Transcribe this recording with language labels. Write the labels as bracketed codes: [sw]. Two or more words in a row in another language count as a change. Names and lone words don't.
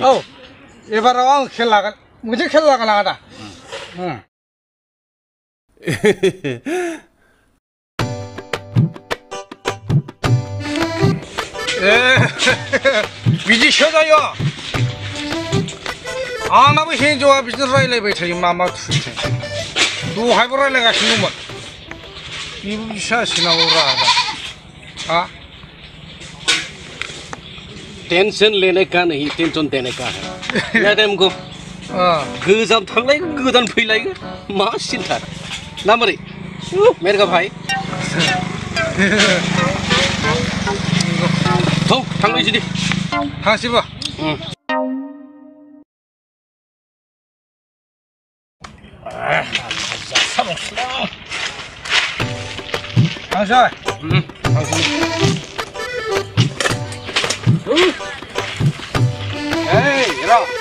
[brx] औ एबाराव आं खेल लागोन मोनसे खेल लागोन आदा बिदिसो जायो आंनाबो हिन्जावा बिदिनो रायलायबाय थायो मा थुयो दहायबो रायलायगासिनो दंमोन बेबो बिसो जासिनांगौ रागा [hi] टेंशन लेने का नहीं टेंशन देने का है मैडम को [brx] गोजाम थांलायगोन गोदान फैलायगोन मा सिन्था ना मारै मेरगा भाई थौ थांलायसै दे थांसैबो थांसै Hey, ra.